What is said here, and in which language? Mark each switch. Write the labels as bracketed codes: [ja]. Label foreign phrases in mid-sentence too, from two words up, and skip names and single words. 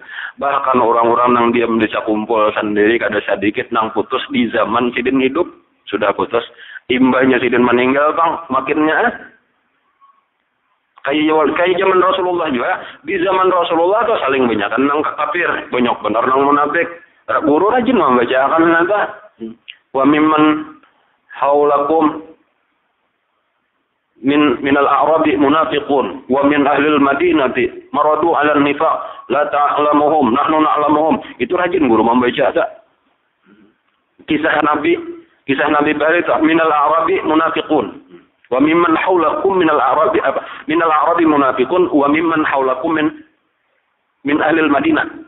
[bjn] Bahkan orang-orang nang diam di sakumpul sendiri kada sedikit nang putus di zaman sidin hidup sudah putus. Imbahnya sidin meninggal bang makinnya kayak zaman Rasulullah juga di zaman Rasulullah tuh saling banyak nang kafir banyak benar nang munafik. Guru rajin membacakan nada [ar] وممن حولكم من الأعراب منافقون ومن أهل المدينة مردوا على النفاق لا تعلمهم نحن نعلمهم. [bjn] Itu rajin guru membaca kisah Nabi bari itu [ar] من الأعراب منافقون وممن حولكم من الأعراب منافقون وممن حولكم من أهل المدينة.